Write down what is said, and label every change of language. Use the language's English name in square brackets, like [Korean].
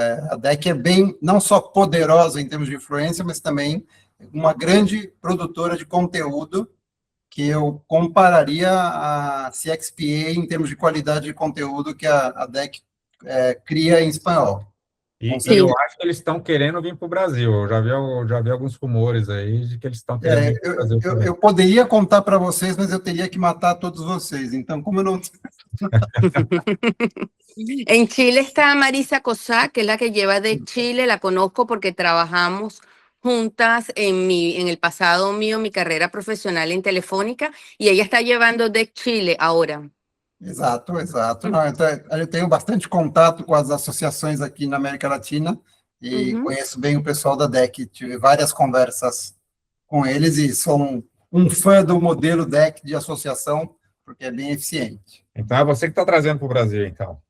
[Portuguese] A DEC é bem, não só poderosa em termos de influência, mas também uma grande produtora de conteúdo, que eu compararia a CXPA em termos de qualidade de conteúdo que a DEC cria em espanhol. E eu acho que eles estão querendo vir para o Brasil. Eu já vi alguns rumores aí de que eles estão querendo vir para o Brasil. Eu poderia contar para vocês, mas eu teria que matar todos vocês. Então, como eu não... [Spanish] En Chile está Marisa Cosá, que es la que lleva de Chile, la conozco porque trabajamos juntas en el pasado mío, mi carrera profesional en Telefónica, y ella está llevando de Chile ahora. [Portuguese] Exato. Não, eu tenho bastante contato com as associações aqui na América Latina e conheço bem o pessoal da DEC, tive várias conversas com eles e sou um fã do modelo DEC de associação, porque é bem eficiente. Então é você que está trazendo para o Brasil, então.